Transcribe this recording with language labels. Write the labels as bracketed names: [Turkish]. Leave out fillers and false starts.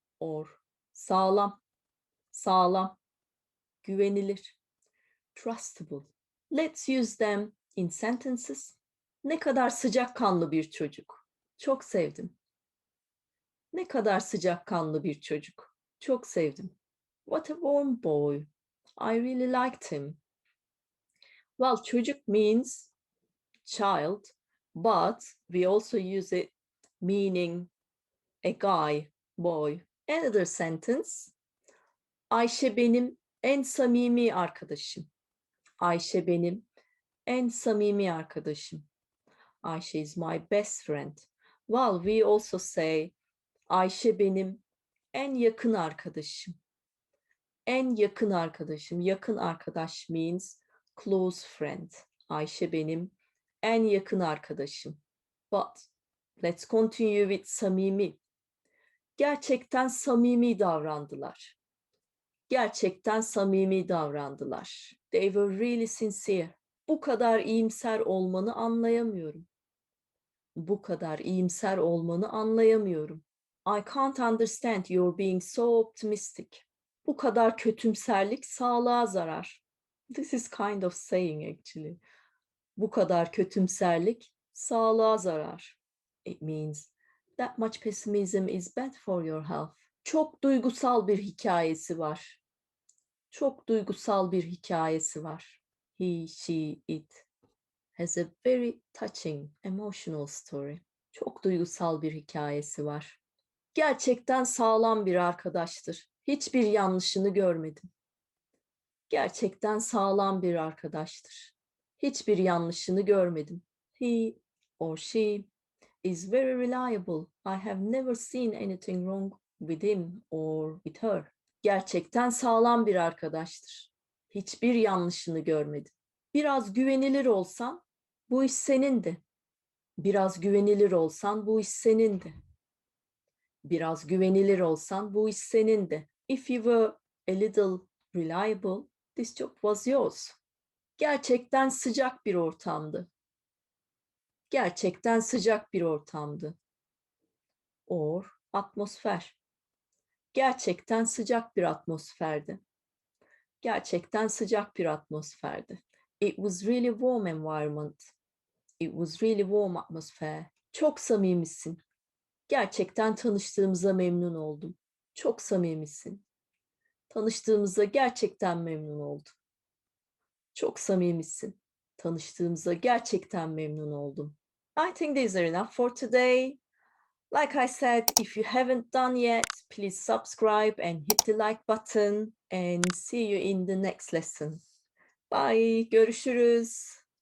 [Turkish] Or sağlam, sağlam, güvenilir. [English] Trustable. Let's use them in sentences. [Turkish] Ne kadar sıcakkanlı bir çocuk. Çok sevdim. Ne kadar sıcakkanlı bir çocuk. Çok sevdim. [English] What a warm boy. I really liked him. Well, çocuk means child, but we also use it meaning a guy, boy. Another sentence. [Turkish] Ayşe benim en samimi arkadaşım. Ayşe benim en samimi arkadaşım. [English] Ayşe is my best friend. Well, we also say [Turkish] Ayşe benim en yakın arkadaşım. En yakın arkadaşım. Yakın arkadaş [English] means close friend. [Turkish] Ayşe benim en yakın arkadaşım. [English] But let's continue with [Turkish] samimi. Gerçekten samimi davrandılar. Gerçekten samimi davrandılar. [English] They were really sincere. [Turkish] Bu kadar iyimser olmanı anlayamıyorum. Bu kadar iyimser olmanı anlayamıyorum. [English] I can't understand your being so optimistic. [Turkish] Bu kadar kötümserlik sağlığa zarar. [English] This is kind of saying actually. [Turkish] Bu kadar kötümserlik sağlığa zarar. [English] It means That much pessimism is bad for your health. [Turkish] Çok duygusal bir hikayesi var. Çok duygusal bir hikayesi var. [English] He, she, it has a very touching, emotional story. [Turkish] Çok duygusal bir hikayesi var. Gerçekten sağlam bir arkadaştır. Hiçbir yanlışını görmedim. Gerçekten sağlam bir arkadaştır. Hiçbir yanlışını görmedim. [English] He or she is very reliable. I have never seen anything wrong with him or with her. [Turkish] Gerçekten sağlam bir arkadaştır. Hiçbir yanlışını görmedim. Biraz güvenilir olsan bu iş senindi. Biraz güvenilir olsan bu iş senindi. Biraz güvenilir olsan bu iş senindi. [English] If you were a little reliable, this job was yours. [Turkish] Gerçekten sıcak bir ortamdı. Gerçekten sıcak bir ortamdı. Or atmosfer. Gerçekten sıcak bir atmosferdi. Gerçekten sıcak bir atmosferdi. [English] It was really warm environment. It was really warm atmosphere. [Turkish] Çok samimisin. Gerçekten tanıştığımıza memnun oldum. Çok samimisin. Tanıştığımıza gerçekten memnun oldum. Çok samimisin. Tanıştığımıza gerçekten memnun oldum. [English] I think these are enough for today. Like I said, if you haven't done yet, please subscribe and hit the like button and see you in the next lesson. Bye. [Turkish] Görüşürüz.